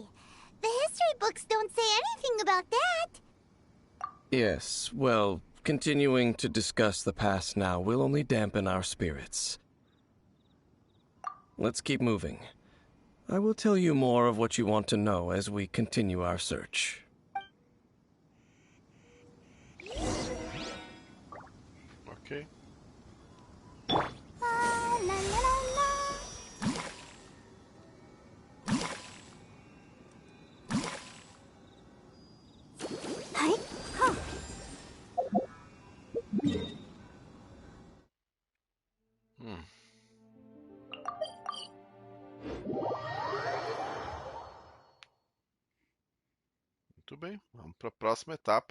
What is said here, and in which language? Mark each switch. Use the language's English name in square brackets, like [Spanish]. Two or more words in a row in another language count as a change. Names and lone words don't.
[English] The history books don't say anything about that. Yes, well, continuing to discuss the past now will only dampen our spirits. Let's keep moving. I will tell you more of what you want to know as we continue our search. Ok. La, la, la, la. Hi. Huh. [Portuguese] Muito bem, vamos para a próxima etapa.